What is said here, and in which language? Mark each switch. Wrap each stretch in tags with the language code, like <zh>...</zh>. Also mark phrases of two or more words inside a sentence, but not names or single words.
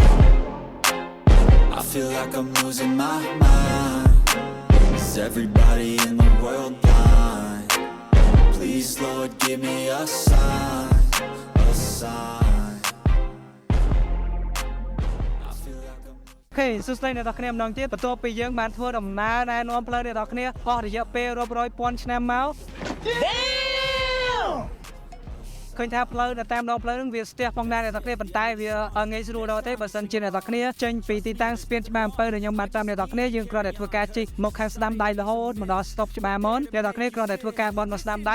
<en>I feel like I'm losing my mind. Is everybody in the world blind? Please Lord give me a sign. I feel like I'm</en> <km>អូខេសួស្តីអ្នកនរគ្នាម្ដងទៀតបន្ទាប់ពីយើងបានធ្វើដំណើរណែនាំផ្លូវអ្នកនរគ្នាអស់រយៈពេលរាប់រយពាន់ឆ្នាំមកឃើញថាផ្លូវតាមដងផ្លូវនឹងវាស្ទះផងដែរអ្នកនរគ្នាប៉ុន្តែវាងាយស្រួលដល់ទេបើសិនជាអ្នកនរ គ្នាចេញពីទីតាំងស្ពានច្បារអំពៅដែលខ្ញុំបានតាមអ្នកនរគ្នាយើងគ្រាន់តែធ្វើការជិះមកខាងស្ដាំដៃរហូតមកដល់ stop ច្បារមនអ្នកនរគ្នាគ្រាន់តែធ្វើការបន់មកស្ដាំដៃ</km>